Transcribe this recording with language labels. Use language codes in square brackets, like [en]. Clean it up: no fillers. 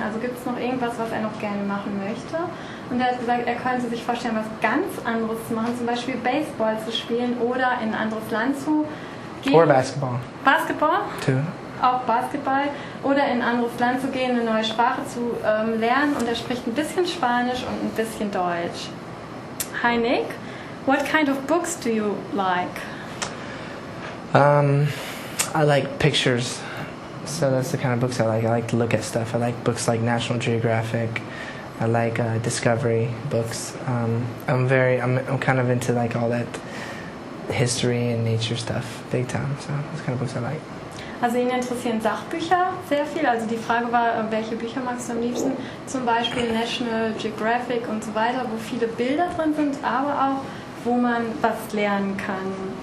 [de] Also gibt es noch irgendwas, was er noch gerne machen möchte. Und er hat gesagt, er könnte sich vorstellen, was ganz anderes zu machen. Zum Beispiel Baseball zu spielen oder in ein anderes Land zu gehen. [en] Or basketball. Basketball? Too. [de] auch Basketball, oder in ein anderes Land zu gehen, eine neue Sprache zu lernen, und er spricht ein bisschen Spanisch und ein bisschen Deutsch. [en] Hi Nick, what kind of books do you like? I like pictures, so that's the kind of books I like. I like to look at stuff. I like books like National Geographic. I like Discovery books. I'm kind of into like all that history and nature stuff, big time. So that's the kind of books I like. [de] Also ihn interessieren Sachbücher sehr viel. Also die Frage war, welche Bücher magst du am liebsten? Zum Beispiel National Geographic und so weiter, wo viele Bilder drin sind, aber auch, wo man was lernen kann.